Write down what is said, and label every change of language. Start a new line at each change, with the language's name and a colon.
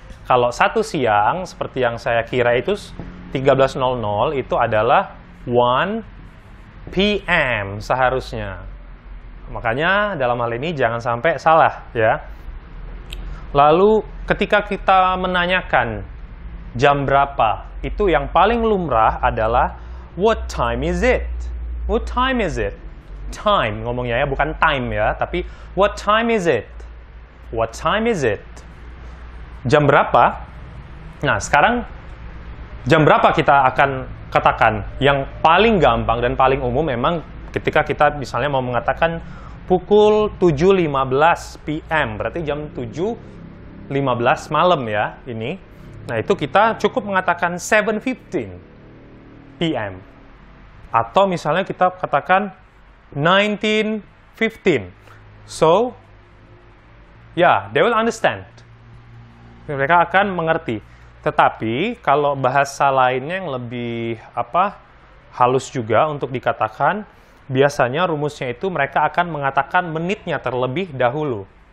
Indonesian: Kalau 1 siang, seperti yang saya kira itu 13:00, itu adalah 1 PM seharusnya. Makanya dalam hal ini jangan sampai salah, ya. Lalu ketika kita menanyakan jam berapa, itu yang paling lumrah adalah
English: what time is it? What time is it?
Indonesian: Time ngomongnya, ya, bukan time, ya, tapi
English: what time is it? What time is it?
Indonesian: Jam berapa? Nah, sekarang jam berapa kita akan katakan? Yang paling gampang dan paling umum memang ketika kita misalnya mau mengatakan pukul 7:15 PM, berarti jam 7:15 malam, ya, ini. Nah, itu kita cukup mengatakan 7:15 PM. Atau misalnya kita katakan 19:15.
English: So, yeah, they will understand.
Indonesian: Mereka akan mengerti. Tetapi kalau bahasa lainnya yang lebih halus juga untuk dikatakan, biasanya rumusnya itu mereka akan mengatakan menitnya terlebih dahulu.